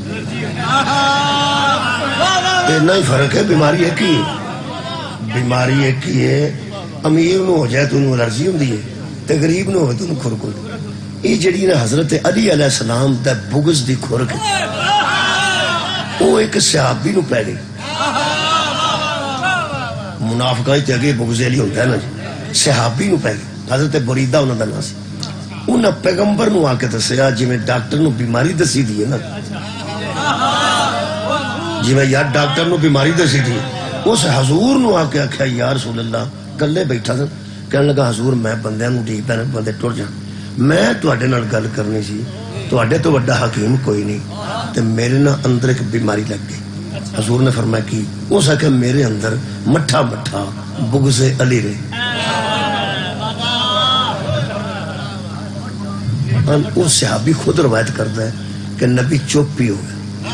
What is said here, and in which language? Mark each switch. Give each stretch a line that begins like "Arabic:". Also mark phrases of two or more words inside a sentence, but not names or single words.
Punjabi: اتنا ہی فرق ہے. بیماری ایک ہی بیماری ایک ہی ہے. امیر نو ہو جائے تو انہوں الرجی ہوں ہے، تو غریب نو ہوئے تو انہوں خرک ہوں. یہ جڑی نا حضرت علی
Arabic: علیہ السلام
Punjabi: دا بغض دی خرک ہے، وہ ایک صحابی نو پہ گئی. منافقہ تے اگے بغض علی ہوتا ہے نا جی، صحابی نو پہ گئی. حضرت بریدہ انہوں دا نام سی. انہاں پیغمبر نو آ کے دسیا جی میں ڈاکٹر نو بیماری دسی دی ہے نا، جی میں یار ڈاکٹر نو بیماری دسی دی، اس حضور نو آ کے آخیا یا رسول اللہ، کلے بیٹھا تھا کہنے لگا حضور میں بندیاں نو ٹھیک پہ بندے ٹر جان، میں تواڈے نال گل کرنی سی، تواڈے تو وڈا حکیم کوئی نہیں، تے میرے نا اندر ایک بیماری لگ گئی. حضور نے فرمایا کی؟ اس آخیا میرے اندر مٹھا مٹھا بغض علی رہے.
Urdu: وہ صحابی خود روایت کرتا ہے کہ نبی چپ ہی ہو گئے.